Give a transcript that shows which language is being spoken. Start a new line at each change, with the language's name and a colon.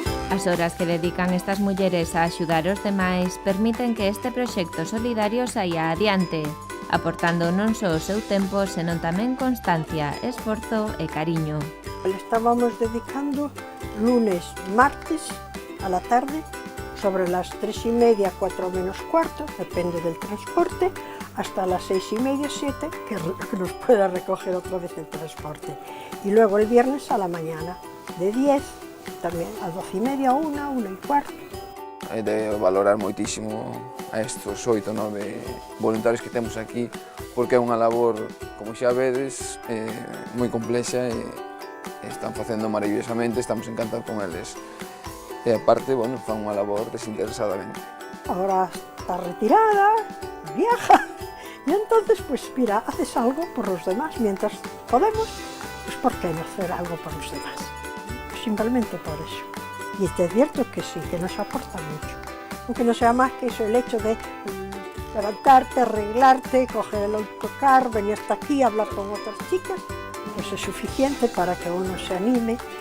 Galician: As horas que dedican estas mulleres a axudar os demais permiten que este proxecto solidario saia adiante, aportando non só o seu tempo, senón tamén constancia, esforzo e cariño.
Spanish: Le estábamos dedicando lunes, martes a la tarde, sobre las 3:30, 4 menos cuarto, depende del transporte, hasta las 6:30, 7, que nos pueda recoger otra vez el transporte. Y luego el viernes a la mañana, de 10,
Galician: tamén
Spanish: a 12:30, 1:15.
Galician: Hai de valorar moitísimo a estes 8 ou 9 voluntarios que temos aquí, porque é unha labor, como xa vedes, moi complexa e están facendo maravillosamente, estamos encantados con eles. E aparte, bueno, fan unha labor desinteresadamente.
Spanish: Ahora está retirada, viaja, y entonces, pues mira, haces algo por los demás, mientras podemos, pues ¿por qué no hacer algo por los demás? Simplemente por eso. Y te advierto que sí, que nos aporta mucho. Aunque no sea más que eso, el hecho de levantarte, arreglarte, coger el autocar, venir hasta aquí, hablar con otras chicas, pues es suficiente para que uno se anime.